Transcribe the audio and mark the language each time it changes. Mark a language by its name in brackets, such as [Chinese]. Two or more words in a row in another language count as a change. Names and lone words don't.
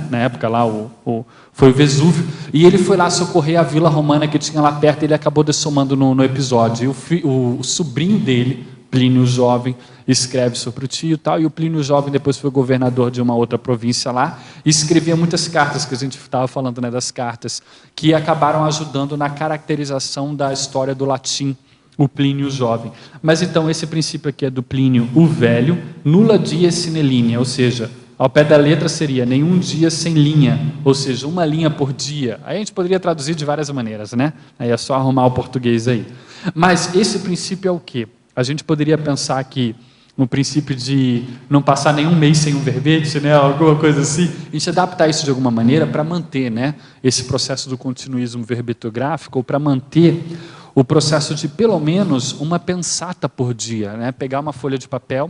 [Portuguese] Na época lá, foi o Vesúvio, e ele foi lá socorrer a vila romana que tinha lá perto, e ele acabou dessomando no episódio, e o sobrinho dele, Plínio Jovem, escreve sobre o tio e tal, e o Plínio Jovem depois foi governador de uma outra província lá, e escrevia muitas cartas, que a gente estava falando, né, das cartas, que acabaram ajudando na caracterização da história do latim, o Plínio Jovem. Mas então esse princípio aqui é do Plínio o Velho, [Latin] nulla die sine linea, [Portuguese] ou seja, ao pé da letra seria nenhum dia sem linha, ou seja, uma linha por dia. Aí a gente poderia traduzir de várias maneiras, né? Aí é só arrumar o português aí. Mas esse princípio é o quê? A gente poderia pensar que no princípio de não passar nenhum mês sem um verbete, né, alguma coisa assim, a gente adaptar isso de alguma maneira para manter, né, esse processo do continuismo verbetográfico, ou para manter o processo de pelo menos uma pensata por dia, né, pegar uma folha de papel.